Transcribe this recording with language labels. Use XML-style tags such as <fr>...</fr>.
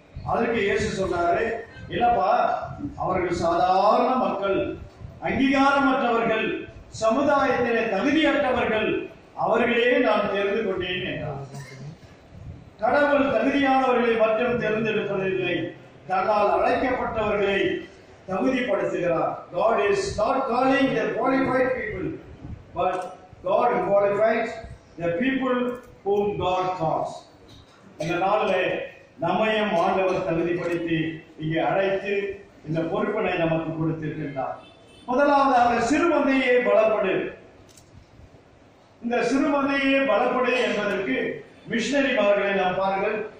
<ta>அதற்கு இயேசு சொன்னாரு, இல்லப்பா, அவர்கள் சாதாரண மக்கள், அங்கீகாரமற்றவர்கள், சமுதாயத்திலே தகுதியற்றவர்கள், அவர்களே நான் தெரிந்து கொண்டேன் என்றார். கடவுள் தகுதியானவர்களை மட்டும் தேர்ந்தெடுப்பதில்லை, தன்னால் அழைக்கப்பட்டவர்களை தகுதிப்படுத்துகிறார்.</ta> <en>God is not calling the qualified people, but God qualifies the people whom God calls.</en> <ta>இந்த நாளிலே நம்மையும் ஆண்டவர் தகுதிப்படுத்தி இங்கே அழைத்து இந்த பொறுப்பினை நமக்கு கொடுத்திருக்கின்றார். முதலாவதாக சிறுமந்தையே பலப்படு. இந்த சிறுமந்தையே பலப்படு என்பதற்கு மிஷனரிமார்களை நாம் பாருங்கள்.</ta>